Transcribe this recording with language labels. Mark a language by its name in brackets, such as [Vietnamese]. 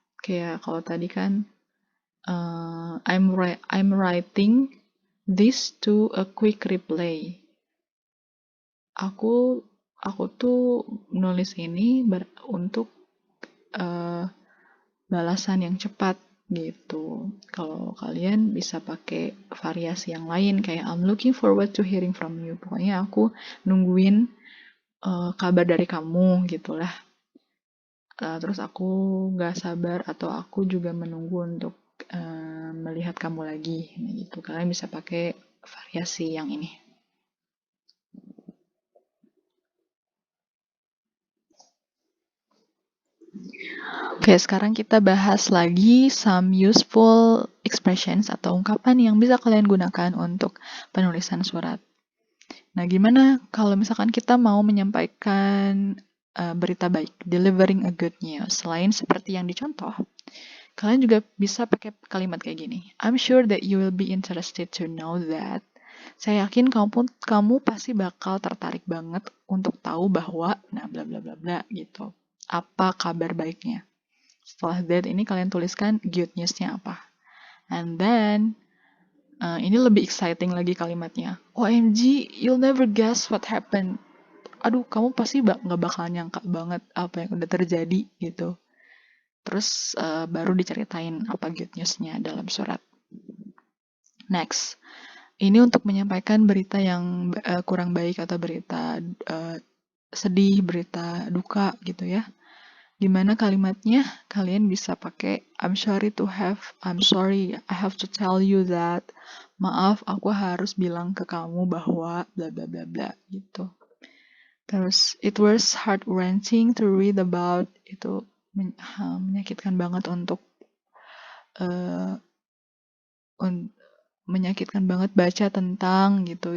[Indonesian] Kayak kalau tadi kan [English] I'm writing this to a quick reply. [Indonesian] Aku tuh nulis ini untuk balasan yang cepat gitu. Kalau kalian bisa pakai variasi yang lain kayak [English] I'm looking forward to hearing from you. [Indonesian] Pokoknya aku nungguin kabar dari kamu gitulah. Terus aku gak sabar atau aku juga menunggu untuk melihat kamu lagi gitu. Kalian bisa pakai variasi yang ini. Oke, sekarang kita bahas lagi [English] some useful expressions [Indonesian] atau ungkapan yang bisa kalian gunakan untuk penulisan surat. Nah, gimana kalau misalkan kita mau menyampaikan berita baik, [English] delivering a good news, [Indonesian] selain seperti yang dicontoh, kalian juga bisa pakai kalimat kayak gini. [English] I'm sure that you will be interested to know that. [Indonesian] Saya yakin kamu pasti bakal tertarik banget untuk tahu bahwa, nah bla bla bla bla gitu. Apa kabar baiknya? Setelah that ini kalian tuliskan good news-nya apa. [English] And then [Indonesian] ini lebih exciting lagi kalimatnya. [English] OMG, you'll never guess what happened. [Indonesian] Aduh, kamu pasti nggak bakal nyangka banget apa yang udah terjadi gitu. Terus baru diceritain apa good news-nya dalam surat. Next, ini untuk menyampaikan berita yang kurang baik atau berita sedih, berita duka gitu ya. Gimana kalimatnya? Kalian bisa pakai [English] I'm sorry, I have to tell you that. [Indonesian] Maaf, aku harus bilang ke kamu bahwa bla bla bla bla gitu. Terus [English] it was heart-wrenching to read about, [Indonesian] itu menyakitkan banget untuk menyakitkan banget baca tentang gitu.